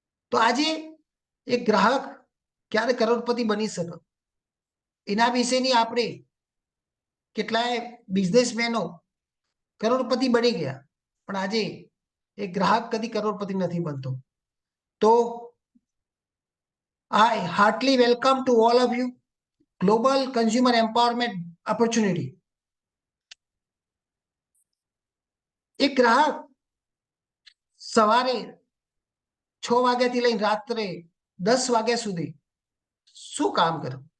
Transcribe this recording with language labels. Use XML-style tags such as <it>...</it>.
<gu>તો આજે એક ગ્રાહક ક્યારે કરોડપતિ બની શકે એના વિશેની આપણે કેટલાય બિઝનેસમેનો કરોડપતિ બની ગયા, પણ આજે એક ગ્રાહક કદી કરોડપતિ નથી બનતો. તો</gu> <en>I heartily welcome to all of you Global Consumer Empowerment Opportunity.</en> <gu>એક ગ્રાહક સવારે 6 વાગ્યાથી લઈને રાત્રે 10 વાગ્યા સુધી શું કામ કરે?</gu>